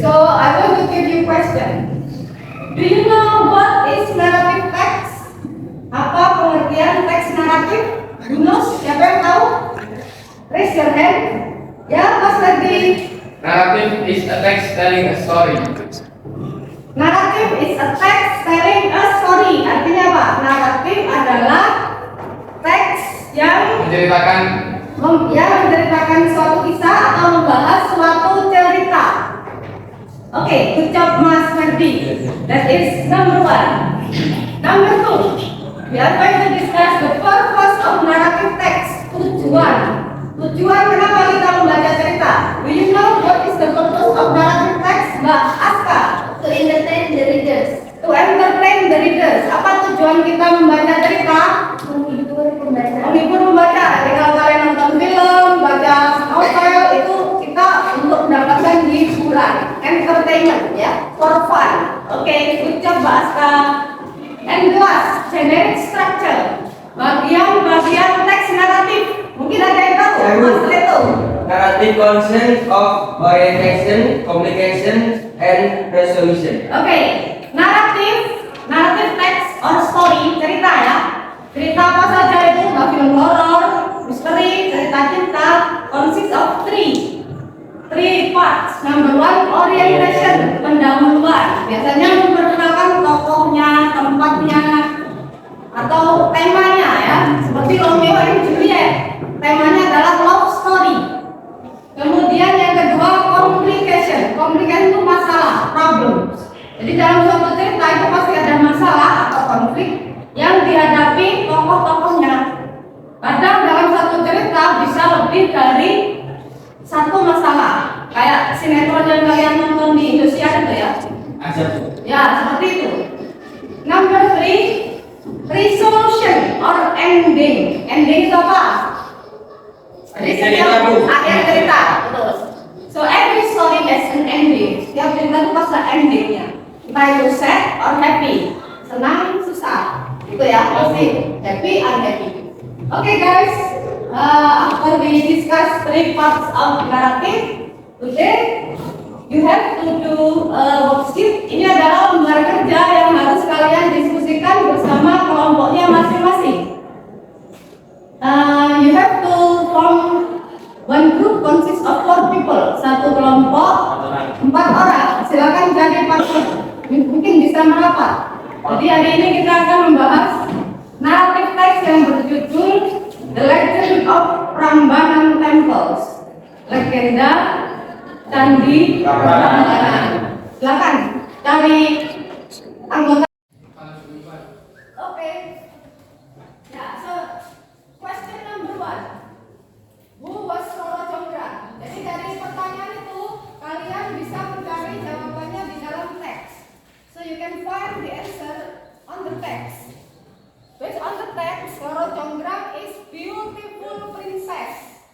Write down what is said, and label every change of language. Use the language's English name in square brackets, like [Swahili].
[English] So I want to give you question. Do you know what is narrative text? [Indonesian] Apa pengertian teks naratif? Yunus, siapa yang tahu? [English] Raise your hand. [Indonesian] Ya, Mas Lagi. [English] Narrative is a text telling a story. Naratif is a text telling a story. [Indonesian] Artinya apa? Naratif adalah teks yang menceritakan suatu kisah atau membahas suatu cerita. [English] Okay, good job Mas Ferdi. That is number 1. Number 2, we are going to discuss the purpose of narrative text. [Indonesian] Tujuan kenapa kita membaca cerita? [English] Do you know what is the purpose of narrative text? Mbak Aska. To entertain the readers. To entertain the readers. [Indonesian] Apa tujuan kita membaca cerita? Menghibur pembaca. Menghibur pembaca. Jadi kalau kalian nonton film, baca novel, itu kita untuk mendapatkan hiburan, entertainment, ya, [English] for fun. Okay, good job Mbak Aska. And last, generic structure. [Indonesian] Bagian teks naratif. Mungkin ada yang tahu, Mas Leto. [English] Narrative consists of orientation, communication, and resolution. Okay, narrative text or story, [Indonesian] cerita ya. Cerita apa saja itu? Film horror, misteri, cerita cinta, [English] consists of three parts. Number one, orientation, pendahuluan. [Indonesian] Biasanya memperkenalkan tokohnya, tempatnya, atau temanya ya. Seperti Romeo and Juliet, temanya adalah love story. Kemudian yang kedua, complication. Complication itu masalah, problem. Jadi dalam suatu cerita itu pasti ada masalah atau konflik yang dihadapi tokoh-tokohnya. Kadang dalam satu cerita bisa lebih dari satu masalah. Kayak sinetron yang kalian nonton di Indosiar itu ya. Ya, seperti itu. [English] Number 3, resolution or ending. [Indonesian] Ending itu apa? Jadi setiap akhir cerita. Betul. [English] So every story has an ending. [Indonesian] Setiap cerita itu pasti ada endingnya. Entah itu [English] sad or happy, [Indonesian] senang, susah. Itu ya, pasti happy, unhappy. [English] Okay guys, after we discuss 3 parts of narrative, today you have to do worksheet. [Indonesian] Ini adalah lembar kerja yang harus kalian diskusikan bersama kelompoknya masing-masing. [English] You have to form one group consists of 4 people. [Indonesian] Satu kelompok 4 orang. Silakan jadi partner. Mungkin bisa merapat. Jadi hari ini kita akan membahas narrative text yang berjudul The Legend of Prambanan Temples. Legenda Candi Prambanan. Silakan cari anggota. Oke. [English] Ya, so question number 1. Who was Roro Jonggrang? [Indonesian] Jadi dari pertanyaan itu kalian bisa mencari jawabannya di dalam teks. [English] So you can find the answer on the text. Based on the text, Roro Jonggrang is beautiful princess.